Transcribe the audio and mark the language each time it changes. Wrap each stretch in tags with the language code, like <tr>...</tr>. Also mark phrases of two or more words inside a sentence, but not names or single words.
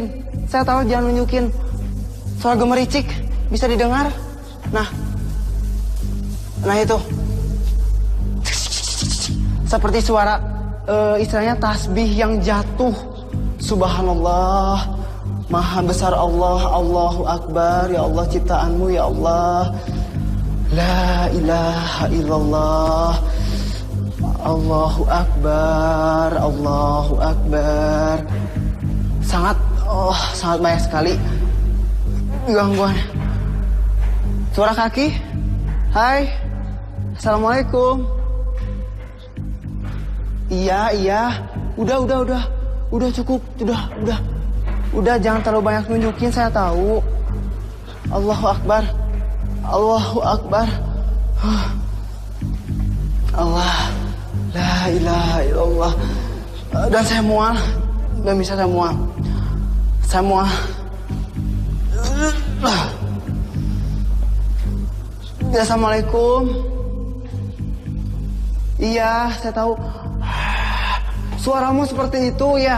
<id>Saya tahu jangan nunjukin. Suara gemericik bisa didengar. Nah itu. Seperti suara istilahnya tasbih yang jatuh. Subhanallah. Maha besar Allah.</id> <ar>الله أكبر.</ar> <id>Ya Allah ciptaanmu ya Allah.</id> <ar>لا إله إلا الله. الله أكبر. الله أكبر.</ar> <id>Sangat banyak sekali gangguan. Suara kaki. Hai. Assalamualaikum. Iya. Udah cukup. Udah jangan terlalu banyak nunjukin, saya tahu.</id> <ar>الله أكبر الله أكبر. الله لا إله إلا الله.</ar> <id>Dan saya mual. Dan bisa saya mual. Assalamualaikum. Iya, saya tahu. Suaramu seperti itu ya.</id>